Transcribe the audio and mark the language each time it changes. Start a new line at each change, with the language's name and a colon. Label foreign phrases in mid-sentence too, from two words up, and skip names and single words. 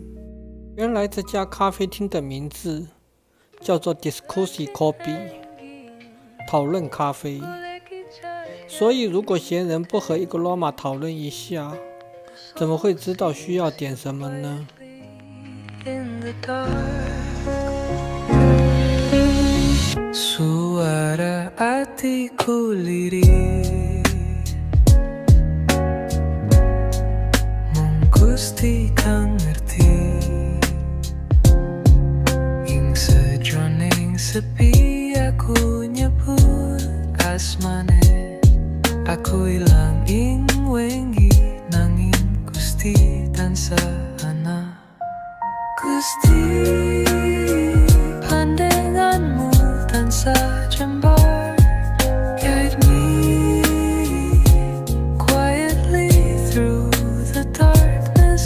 Chinese: 原来这家咖啡厅的名字叫做 Diskusi Kopi，讨论咖啡。所以如果闲人不和伊格罗马讨论一下，怎么会知道需要点什么呢？
English: the dark.
Javanese: Suara hatiku lirih, mung Gusti kang ngerti, ing sajroning sepi aku nyebut asmane. Aku ilang ing wengi nanging Gusti tansah ana. Gusti pandanganmu tansah jembar,
English: guide me quietly through the darkness.